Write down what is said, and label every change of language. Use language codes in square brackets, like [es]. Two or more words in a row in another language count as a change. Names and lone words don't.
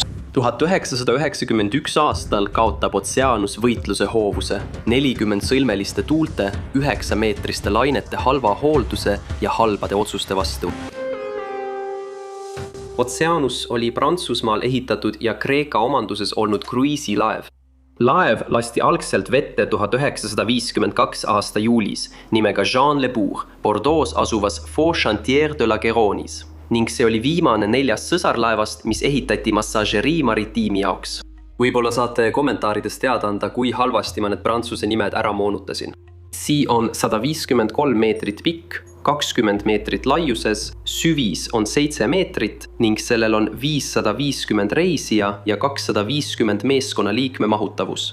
[et] 1991 aastal kaotab Oceanus võitluse hoovuse, 40 sõlmeliste tuulte, 9-meetriste lainete halva hoolduse ja halbade otsuste vastu. Oceanus oli Prantsusmaal ehitatud ja Kreeka omanduses olnud kruiisilaev. Laev lasti algselt vette 1952 aasta juulis nimega Jean Le Bourg Bordeaux asuvas Faux Chantier de la Garonne'is ning see oli viimane 4 sõsarlaevast, mis ehitati Massagerie Maritiimi jaoks. Võib-olla saate kommentaaridest teada anda, kui halvasti ma need prantsuse nimed ära moonutasin. Sea on 153 meetrit pikk, 20 meetrit laiuses, süvis on 7 meetrit ning sellel on 550 reisija ja 250 meeskonnaliikme mahutavus.